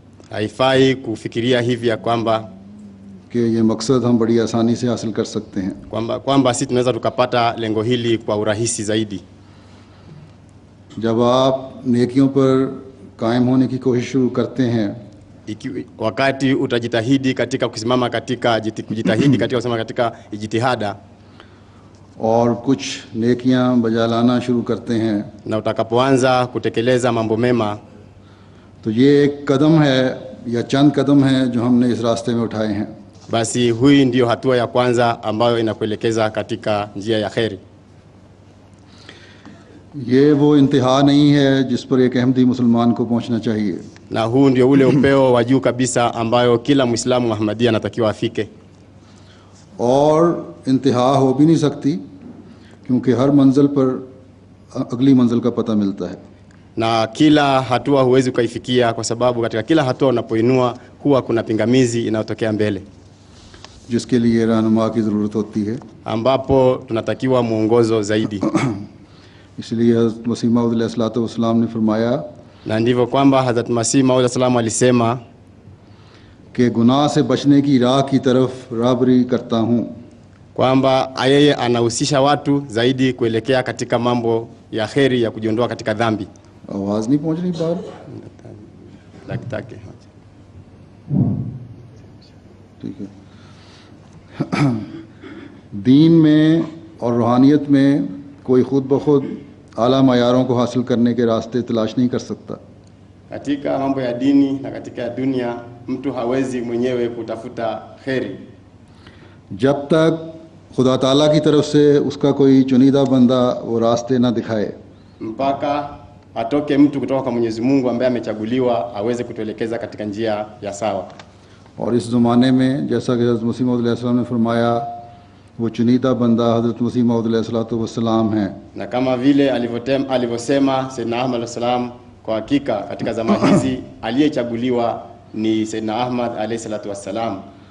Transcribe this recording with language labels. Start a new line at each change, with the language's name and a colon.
Swahili: Haifai kufikiria hivi ya kwamba
Hindi: कि ये मकसद हम बड़ी आसानी से हासिल कर सकते हैं,
Swahili: kwamba sisi tunaweza tukapata lengo hili kwa urahisi zaidi.
Hindi: जब आप नेकियों पर कायम होने की कोशिश शुरू करते हैं,
Swahili: wakati utajitahidi katika kusimama katika kujitahidi katika kusimama katika ijtihada
Hindi: और कुछ नेकियां बजा लाना शुरू करते हैं,
Swahili: na utakapoanza kutekeleza mambo mema,
Hindi: तो ये एक कदम है या चंद कदम हैं जो हमने इस रास्ते में उठाए हैं.
Swahili: basi hui ndio hatua ya kwanza ambayo inakuelekeza katika njia ya kheri.
Hindi: ये वो इंतहा नहीं है जिस पर एक अहमदी मुसलमान को पहुंचना चाहिए.
Swahili: Na huu ndio ule upeo wa juu kabisa ambayo kila Muislamu Ahmadiyya anatakiwa afike.
Hindi: और इंतहा हो भी नहीं सकती क्योंकि हर मंजिल पर अगली मंजिल का पता मिलता है.
Swahili: Na kila hatua huwezi ukaifikia kwa sababu katika kila hatua unapoinua huwa kuna pingamizi inayotokea mbele,
Hindi: जिसके लिए रहनुमा की ज़रूरत होती है,
Swahili: ambapo tunatakiwa muongozo zaidi.
Hindi: इसलिए हज़रत मसीह मऊद अलैहिस्सलाम ने फरमाया,
Swahili: na ndivyo kwamba Hazrat Masih Maud Salam alisema
Hindi: कि गुनाह से बचने की राह की तरफ राहबरी करता हूँ,
Swahili: kwamba yeye anahusisha watu zaidi kuelekea katika mambo ya kheri ya kujiondoa katika dhambi,
Hindi: आवाज़ नहीं पहुंच रही बाहर? लगता के ठीक है। दीन में और रूहानियत में कोई खुद ब खुद आला मायारों को हासिल करने के रास्ते तलाश नहीं कर सकता।
Swahili: katika mambo ya dini na katika dunia mtu hawezi mwenyewe kutafuta kheri
Hindi: जब तक खुदा ताला की तरफ से उसका कोई चुनीदा बंदा वो रास्ते ना दिखाए,
Swahili: mpaka atoke mtu kutoka kwa Mwenyezi Mungu ambaye amechaguliwa aweze kutuelekeza katika njia ya sawa.
Hindi: और इस ज़माने में जैसा कि हज़रत मसीह मौऊद अलैहिस्सलाम ने फरमाया, वो चुनीदा बंदा हज़रत मसीह मौऊद अलैहिस्सलाम हैं।
Swahili: Na kama vile alivyosema Sayyidina Ahmad alayhisalam, kwa hakika katika zama hizi aliyechaguliwa ni Sayyidina Ahmad alayhisalatu wassalam.